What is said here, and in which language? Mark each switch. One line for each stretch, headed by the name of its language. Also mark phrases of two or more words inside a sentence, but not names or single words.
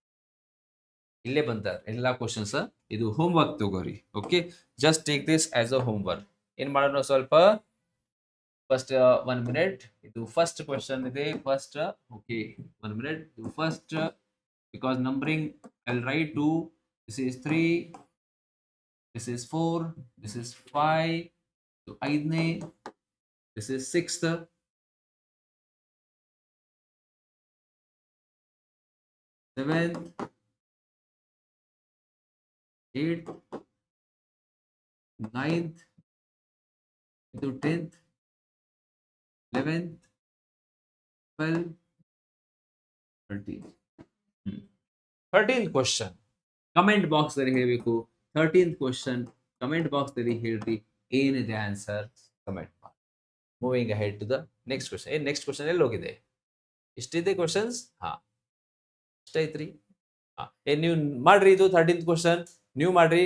Kannada: ಇಲ್ಲೇ ಬಂತ ಎಲ್ಲಾ ಕ್ವಶನ್ಸ್. ಇದು
English: home work
Kannada: ತಗೋರಿ.
English: okay, just take this as a home work.
Kannada: ಏನ್ ಮಾಡೋಣ ಸ್ವಲ್ಪ
English: first 1 minute.
Kannada: ಇದು
English: first question
Kannada: ಇದೆ.
English: first okay 1 minute. ಇದು first because numbering I'll write 2. this is 3, this is 4, this is 5, so 5ನೇ, this is 6th, 7th, 8th, 9th, ಇದು 10th, 11th, 12th, 13th.
Kannada: 13th
English: question comment box
Kannada: ಅಲ್ಲಿ ಹೇಳಬೇಕು. 13th
English: question comment box
Kannada: ಅಲ್ಲಿ ಹೇಳ್ರಿ ಏನಿದೆ
English: answer comment
Kannada: ಮಾಡಿ.
English: moving ahead to the next question. next question
Kannada: ಎಲ್ಲಿ ಹೋಗಿದೆ? ಇಷ್ಟಿದೆ ಕ್ವಶನ್ಸ್. ಇಷ್ಟೈತ್ರಿ. ನೀವು ಮಾಡ್ರಿ. ಇದು 13th ಕ್ವಶನ್ ನೀವು ಮಾಡ್ರಿ.